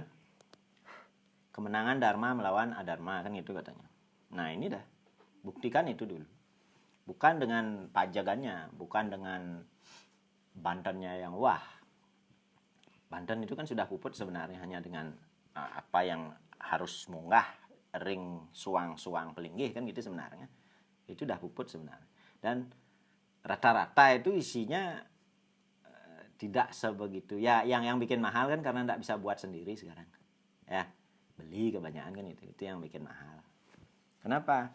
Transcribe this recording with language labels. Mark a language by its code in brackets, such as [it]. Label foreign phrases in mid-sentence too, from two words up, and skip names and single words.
[id] Kemenangan Dharma melawan Adharma, kan gitu katanya. Nah ini dah, buktikan itu dulu. Bukan dengan pajagannya, bukan dengan Bantennya yang wah. Banten itu kan sudah puput sebenarnya, hanya dengan apa yang harus [ban] munggah ring suang-suang pelinggih [id] kan gitu sebenarnya. Itu udah puput sebenarnya. Dan rata-rata itu isinya tidak sebegitu. Ya yang bikin mahal kan karena tidak bisa buat sendiri sekarang. Ya, beli kebanyakan kan itu yang bikin mahal. Kenapa?